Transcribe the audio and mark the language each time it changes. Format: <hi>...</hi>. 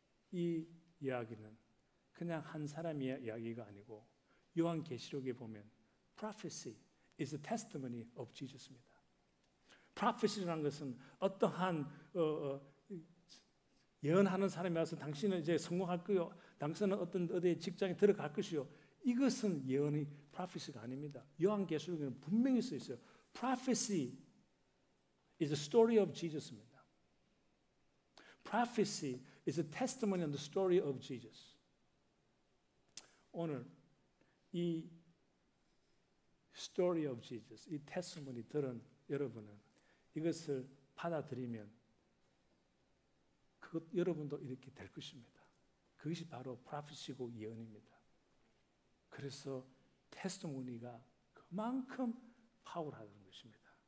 <ko>이 이야기는 그냥 한 사람의 이야기가 아니고 요한계시록에 보면</ko> <en>prophecy is a testimony of Jesus</en> <ko>입니다. prophecy라는 것은 어떠한 예언하는 사람이 와서 당신은 이제 성공할 거요, 당신은 어디 직장에 들어갈 것이요. 이것은 예언이 prophecy가 아닙니다. 요한계시록에는 분명히 써 있어요.</ko> <en>prophecy is a story of Jesus입니다. prophecy is a testimony on the story of Jesus.</en> <ko>오늘 이</ko> <en>story of Jesus,</en> <ko>이 testimony 들은 여러분은 이것을 받아들이면 여러분도 이렇게 될 것입니다. 그것이 바로 prophecy고 예언입니다. 그래서 테스티모니가 그만큼 파워하다는 것입니다.</ko>